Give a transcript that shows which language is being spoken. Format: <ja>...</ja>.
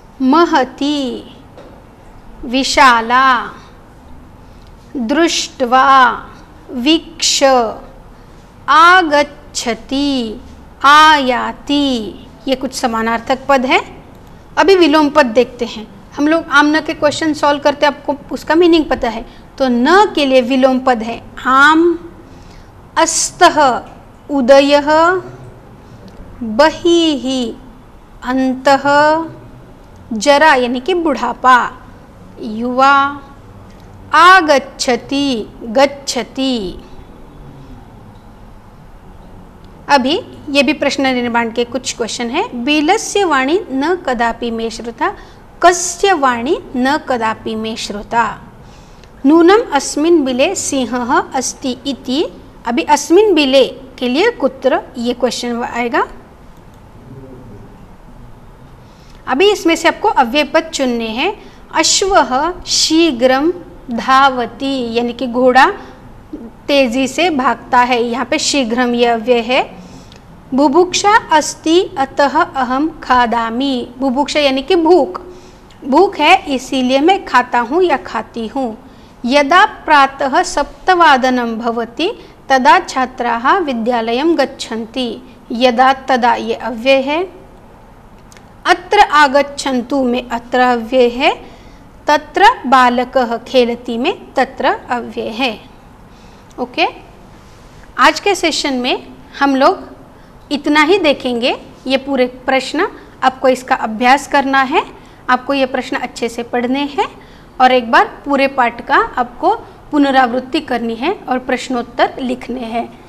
<hi>महती, विशाला, दृष्ट्वा, वीक्ष, आगच्छति, आयाति, ये कुछ समानार्थक पद है। अभी विलोम पद देखते हैं। हम लोग आम न के क्वेश्चन सॉल्व करते हैं, आपको उसका मीनिंग पता है। तो न के लिए विलोम पद है आम। अस्तः, उदयः, बहिः, अन्तः, जरा यानी कि बुढ़ापा, युवा, आगच्छति, गच्छति। अभी ये भी प्रश्न निर्माण के कुछ क्वेश्चन है।</hi> <sa>बिलस्य वाणी न कदापि मे श्रुता, कस्य वाणी न कदापि मे श्रुता। नूनम अस्मिन् बिले सिंहः अस्ति इति।</sa> <hi>अभी अस्मिन् बिले के लिए कुत्र, ये क्वेश्चन आएगा। अभी इसमें से आपको अव्यय पद चुनने हैं।</hi> <sa>अश्वः शीघ्रम धावति,</sa> <hi>यानी कि घोड़ा तेजी से भागता है, यहाँ पे शीघ्रम ये अव्यय है।</hi> <sa>बुभुक्षा अस्ति अतः अहम खादामि।</sa> <hi>बुभुक्षा यानी कि भूख, भूख है इसीलिए मैं खाता हूँ या खाती हूँ।</hi> <sa>यदा प्रातः 7 भवति तदा छात्राः विद्यालयं गच्छन्ति।</sa> <hi>यदा तदा ये अव्यय है।</hi> <sa>अत्र आगच्छन्तु</sa> <hi>में अत्र अव्यय है।</hi> <sa>तत्र बालकः खेलति</sa> <hi>में तत्र अव्यय है। ओके, आज के सेशन में हम लोग इतना ही देखेंगे। ये पूरे प्रश्न आपको इसका अभ्यास करना है, आपको ये प्रश्न अच्छे से पढ़ने हैं और एक बार पूरे पाठ का आपको पुनरावृत्ति करनी है और प्रश्नोत्तर लिखने हैं।</hi>